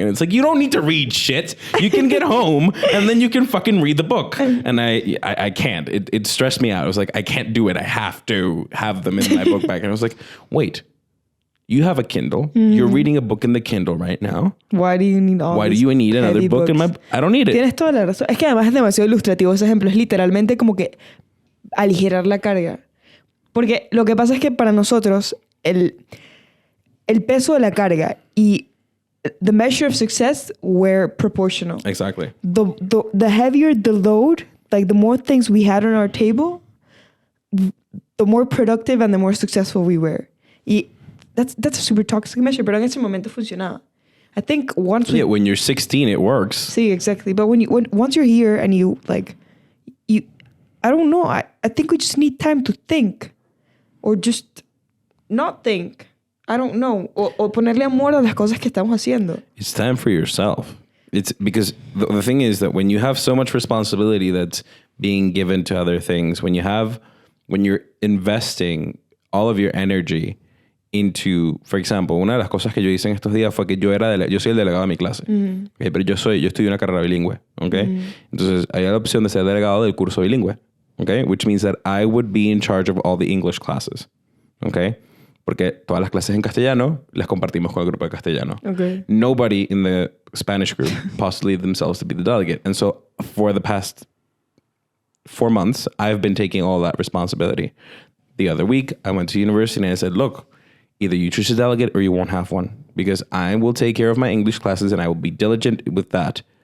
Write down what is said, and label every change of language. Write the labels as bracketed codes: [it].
[en] And it's like, you don't need to read shit. You can get home and then you can fucking read the book. And I can't. It stressed me out. I was like, I can't do it. I have to have them in my book bag. And I was like, wait, you have a Kindle. You're reading a book in the Kindle right now. Why do you need another book in my... I don't need it. [es] Tienes toda la razón. Es que además es demasiado ilustrativo ese ejemplo. Es literalmente como que aligerar la carga. Porque lo que pasa es que para nosotros el peso de la carga y [en] the measure of success were proportional. Exactly. The heavier the load, like the more things we had on our table, the more productive and the more successful we were. Y that's a super toxic measure, [es] pero en ese momento funcionaba. [en] I think once when you're 16 it works. See, exactly. But once you're here and you I don't know. I think we just need time to think. Or just not think. I don't know. [es] O ponerle amor a las cosas que estamos haciendo. [en] It's time for yourself. It's because the thing is that when you have so much responsibility that's being given to other things, when you're investing all of your energy into, for example, [es] una de las cosas que yo hice en estos días fue que yo soy el delegado de mi clase, [en] okay, [es] pero yo estudio una carrera bilingüe, [en] okay? [es] Entonces hay la opción de ser delegado del curso bilingüe, okay? [en] Which means that I would be in charge of all the English classes, okay? [es] Porque todas las clases en castellano las compartimos con el grupo de castellano. [en] Okay. Nobody in the Spanish group postulated themselves to be the delegate. And so for the past 4 months, I've been taking all that responsibility. The other week, I went to university and I said, look, either you choose a delegate or you won't have one, because I will take care of my English classes and I will be diligent with that.